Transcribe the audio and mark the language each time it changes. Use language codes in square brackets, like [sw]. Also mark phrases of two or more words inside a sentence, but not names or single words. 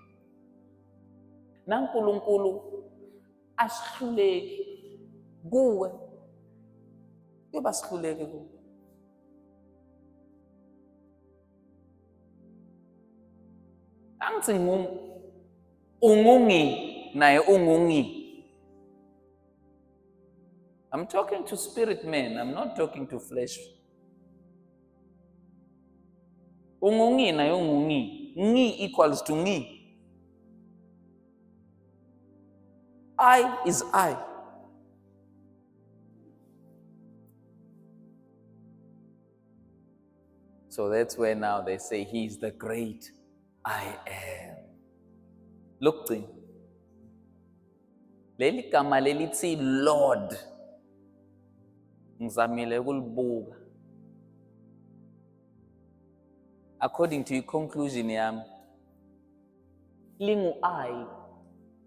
[zu] NaNkulunkulu asihluleki kuwe uyoba sihluleke kuwe. Angithi ungungi naye ungungi. [en] I'm talking to spirit men. I'm not talking to flesh. [zu] Ungungi naye ungungi. [en] Ngi equals to ngi. I is I. So that's where now they say he is the great I am. Look, [zu] leli gama lelithi Lord ngizamile ukulibuka. [en] According to your conclusion yami, lingu I